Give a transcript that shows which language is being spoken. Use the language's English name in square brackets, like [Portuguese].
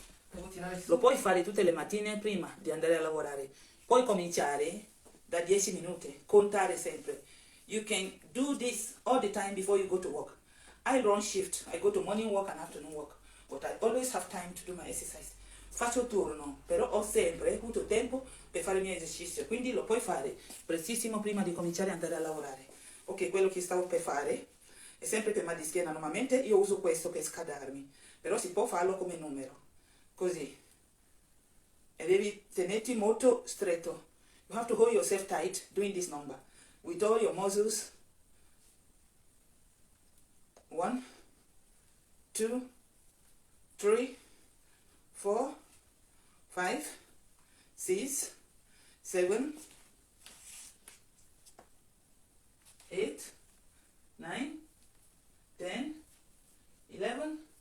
[Italian] Devo tirare su. Lo puoi fare tutte le mattine prima di andare a lavorare. Puoi cominciare da 10 minuti. Contare sempre. [English] You can do this all the time before you go to work. I run shift. I go to morning work and afternoon work. But I always have time to do my exercise. [Italian] Faccio turno, però ho sempre avuto tempo per fare il mio esercizio. Quindi lo puoi fare prestissimo prima di cominciare ad andare a lavorare. Ok, quello che stavo per fare è sempre per mal di schiena. Normalmente io uso questo per scadarmi. Però si può farlo come numero. Così. E devi tenerti molto stretto. [English] You have to hold yourself tight doing this number. With all your muscles. 1, 2, 3, 4, 5, 6, 7, 8, 9, 10, 11,